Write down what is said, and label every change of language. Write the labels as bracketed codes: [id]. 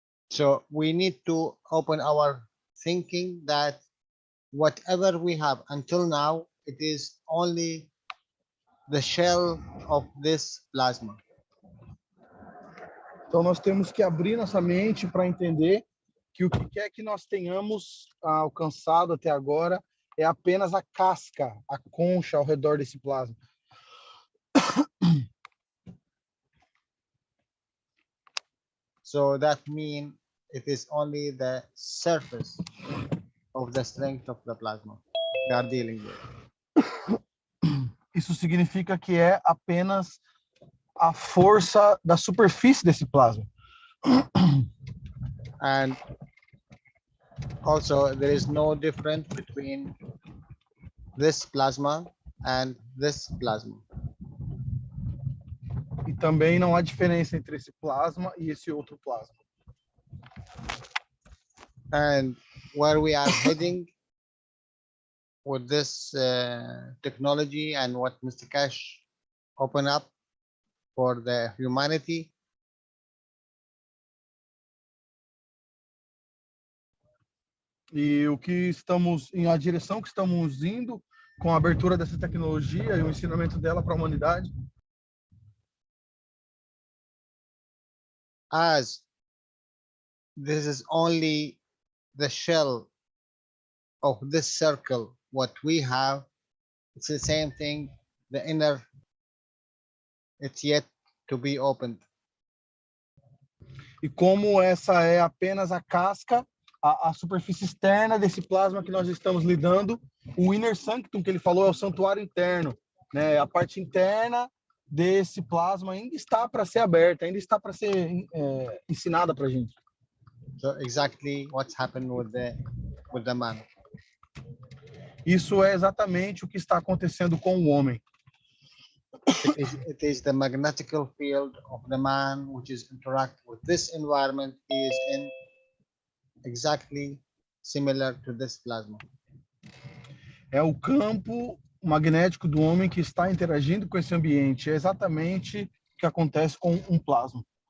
[en] So we need to open our thinking that whatever we have until now, it is only the shell of this plasma. [pt] Então nós temos que abrir nossa mente para entender que o que quer que nós tenhamos alcançado até agora é apenas a casca, a concha ao redor desse plasma. [en] So that means it is only the surface of the strength of the plasma we are dealing with. [pt] Isso significa que é apenas a força da superfície desse plasma. [en] And also there is no difference between this plasma and this plasma. [pt] E também não há diferença entre esse plasma e esse outro plasma. [en] And where we are heading with this technology and what Mr. Keshe opened up for the humanity. [pt] E a direção que estamos indo com a abertura dessa tecnologia e o ensinamento dela para a humanidade. [en] As this is only the shell of this circle, what we have, it's the same thing, the inner, it's yet to be opened. [pt] E como essa é apenas a casca, a superfície externa desse plasma que nós estamos lidando, o inner sanctum que ele falou é o santuário interno, né? A parte interna desse plasma ainda está para ser aberta, ainda está para ser ensinada para a gente. [en] So exactly what's happened with the man. [pt] Isso é exatamente o que está acontecendo com o homem. [en] It is the magnetical field of the man which is interact with this environment he is in, exactly similar to this plasma. [pt] É o campo magnético do homem que está interagindo com esse ambiente. É exatamente o que acontece com um plasma.